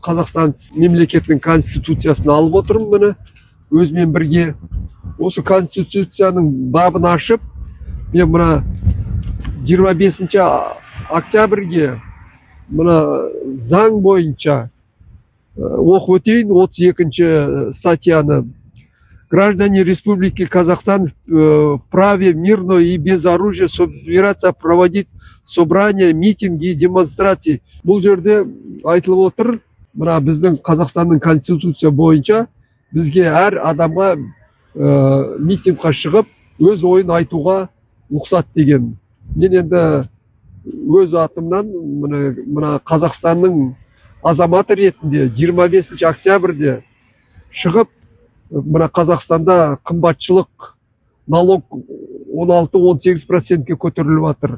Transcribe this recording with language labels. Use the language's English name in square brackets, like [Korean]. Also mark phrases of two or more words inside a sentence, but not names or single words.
[Kazakh] Қазақстан мемлекетінің конституциясын алып отырмын міне өзімен бірге. Осы конституцияның бабын ашып, мен мына 25 октябрьге мына заң бойынша оқып өтейін 32 статьяны. [Russian] Граждане Республики Казахстан вправе мирно и без оружия собираться, проводить собрания, митинги и демонстрации. [Kazakh] Бұл жерде айтылып отыр, мына біздің Қазақстанның конституция бойынша бізге әр адамға митингқа шығып, өз ойын айтуға рұқсат деген. Мен енді өз атымнан мына Қазақстанның азаматы ретінде 25 октябрьде шығып, мына Қазақстанда қымбатшылық налог 16-18%-ке көтеріліп жатыр.